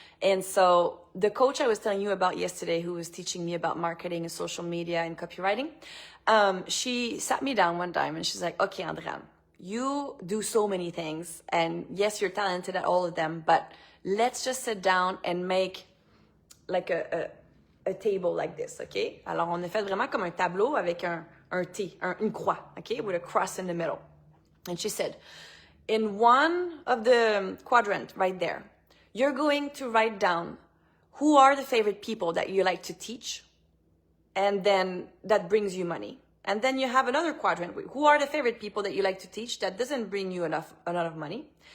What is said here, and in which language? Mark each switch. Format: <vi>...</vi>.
<en>And so the coach I was telling you about yesterday, who was teaching me about marketing and social media and copywriting, she sat me down one time and she's like, okay, Andréane, you do so many things, and yes, you're talented at all of them, but let's just sit down and make like a table like this, okay?</en> <fr>Alors, on a fait vraiment comme un tableau avec un T, une croix, okay?</fr> <en>With a cross in the middle. And she said, in one of the quadrant right there, you're going to write down who are the favorite people that you like to teach, and then that brings you money. And then you have another quadrant, who are the favorite people that you like to teach that doesn't bring you a lot of money.</en>